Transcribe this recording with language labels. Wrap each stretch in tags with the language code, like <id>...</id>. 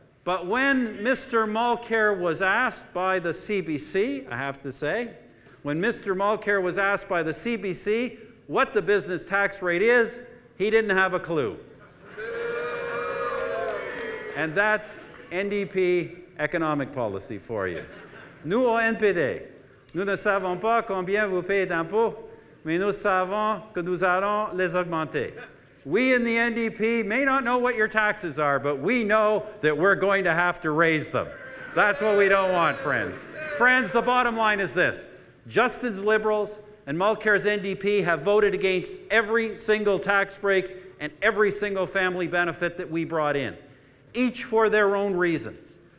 <en>But when Mr. Mulcair was asked by the CBC, I have to say, when Mr. Mulcair was asked by the CBC what the business tax rate is, he didn't have a clue. And that's NDP economic policy for you.</en> <fr>Nous, au NPD, nous ne savons pas combien vous payez d'impôts, mais nous savons que nous allons les augmenter.</fr> <en>We in the NDP may not know what your taxes are, but we know that we're going to have to raise them. That's what we don't want, friends. Friends, the bottom line is this. Justin's Liberals and Mulcair's NDP have voted against every single tax break and every single family benefit that we brought in, each for their own reasons.</en>